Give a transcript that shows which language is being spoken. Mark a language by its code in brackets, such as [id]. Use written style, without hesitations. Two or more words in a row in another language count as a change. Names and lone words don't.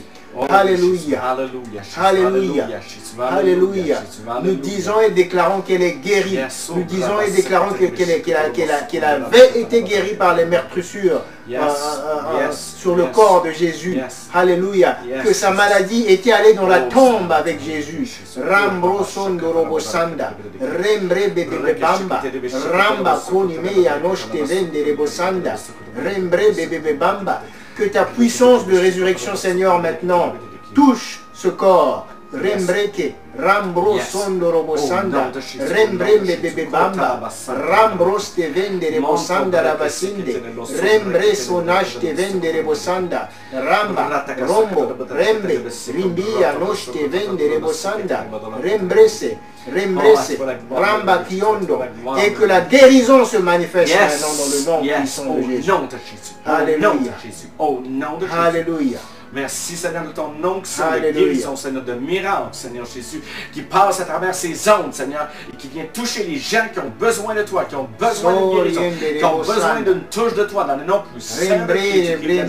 [fr] Alléluia. Alléluia. Alléluia. Nous disons et déclarons qu'elle est guérie. Nous disons et déclarons qu'elle avait été guérie par les meurtrissures sur le corps de Jésus. Alléluia. Que sa maladie était allée dans la tombe avec Jésus. Rambro sondorobo sanda. Rembre bebe bamba. Ramba konime yanoshte vende rebo sanda. Rembre bebe bamba. Que ta puissance de résurrection, Seigneur, maintenant, touche ce corps. Rembreke, Rambro Sondorobo Sanda, Rembrembe Bebe Bamba, Rambro Stevende Rebo Sanda Rabasinde, Rembre Sonash Tevende Rebo Sanda, Ramba, Rombo, Rembe, Rimbia Nosh Tevende Rebo Sanda, Rembrese, Ramba Kiondo, et que la guérison se manifeste maintenant dans le nom puissant de Jésus. Alléluia. Au nom de Jésus. Alléluia. Merci Seigneur de ton onction de guérison, Seigneur, de miracle, Seigneur Jésus, qui passe à travers ces ondes, Seigneur, et qui vient toucher les gens qui ont besoin de toi, qui ont besoin de guérison, qui ont besoin d'une touche de toi, dans le nom puissant de Jésus.